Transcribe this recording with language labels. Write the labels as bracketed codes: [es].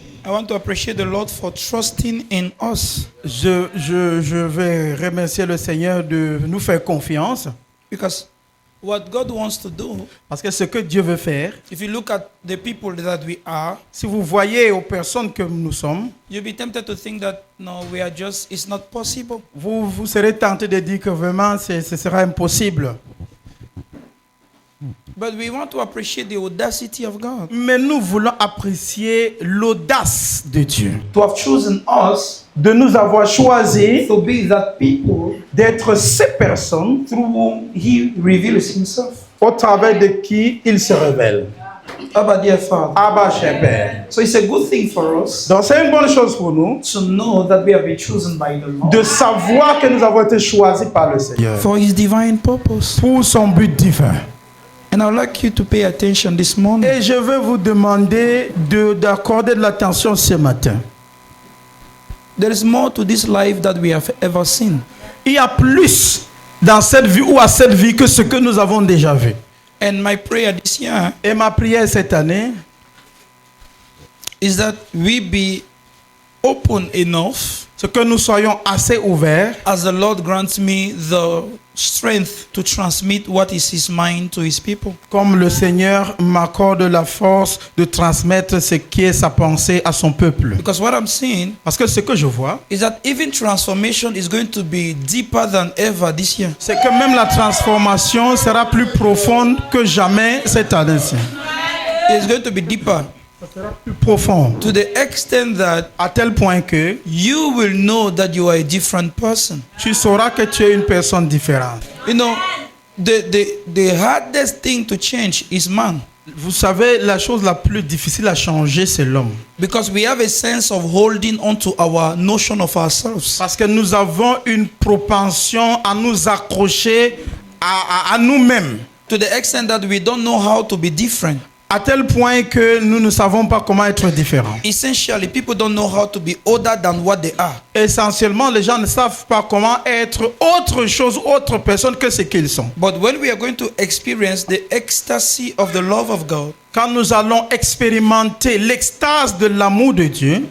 [en] I want to appreciate the Lord for trusting in us. [fr] je vais remercier le Seigneur de nous faire confiance. [en] Because what God wants to do, [fr] Parce que ce que Dieu veut faire, [en] if you look at the people that we are, [fr] si vous voyez aux personnes que nous sommes, [en] you'll be tempted to think that no, we are just, it's not possible. [fr] vous serez tenté de dire que vraiment ce sera impossible. [en] But we want to appreciate the audacity of God. [fr] Mais nous voulons apprécier l'audace de Dieu. [en] To have chosen us [fr] De nous avoir choisi [en] to be that people [fr] d'être ces personnes [en] through whom He reveals Himself. [fr] au travers de qui il se révèle. [en] Abba, dear Father. [fr] Abba, cher Père. [en] So it's a good thing for us [fr] Donc c'est une bonne chose pour nous [en] to know that we have been chosen by the Lord [fr] de savoir que nous avons été choisis par le Seigneur [en] for His divine purpose. [fr] pour son but divin. [en] And I would like you to pay attention this morning. [fr] Et je veux vous demander d'accorder de l'attention ce matin. [en] There is more to this life that we have ever seen. [fr] Il y a plus dans cette vie ou à cette vie que ce que nous avons déjà vu. [en] And my prayer this year [fr] Et ma prière cette année, [en] is that we be open enough [fr] c'est que nous soyons assez ouverts [en] as the Lord grants me the strength to transmit what is His mind to His people. [fr] comme le Seigneur m'accorde la force de transmettre ce qui est sa pensée à son peuple. [en] Because what I'm seeing [fr] Parce que ce que je vois, [en] is that even transformation is going to be deeper than ever this year. [fr] c'est que même la transformation sera plus profonde que jamais cette année-ci. [en] It's going to be deeper [fr] Plus profond. [en] to the extent that [fr] À tel point que [en] you will know that you are a different person. [fr] tu sauras que tu es une personne différente. [en] You know, the hardest thing to change is man. [fr] Vous savez, la chose la plus difficile à changer, c'est l'homme. [en] Because we have a sense of holding on to our notion of ourselves. [fr] Parce que nous avons une propension à nous accrocher à nous-mêmes. [en] To the extent that we don't know how to be different. [fr] À tel point que nous ne savons pas comment être différents. [en] Essentially, people don't know how to be other than what they are. [fr] Essentiellement, les gens ne savent pas comment être autre chose, autre personne que ce qu'ils sont. [en] But when we are going to experience the ecstasy of the love of God, [fr] Quand nous allons expérimenter l'extase de l'amour de Dieu,